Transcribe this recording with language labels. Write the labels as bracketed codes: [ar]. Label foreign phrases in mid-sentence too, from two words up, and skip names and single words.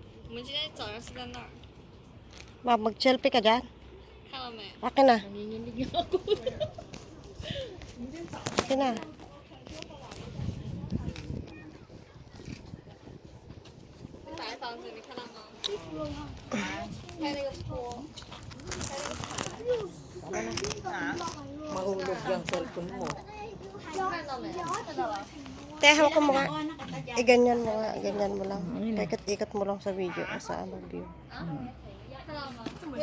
[zh] 我们今天早上是在那儿， [tl] Ma, mag-selfie ka dyan. [zh] 看到没？ [tl] Akin na. Akin na. [zh] 白房子，你看到吗？开那个坡， [tl] Mahulog yung cellphone mo. [zh] 看到没？看到了。 [tl] Te, hawak mo nga. Ganyan mo nga. Ganyan mo lang. Ikat-ikat mo lang sa video. Sa ano, view. [zh] 看到吗？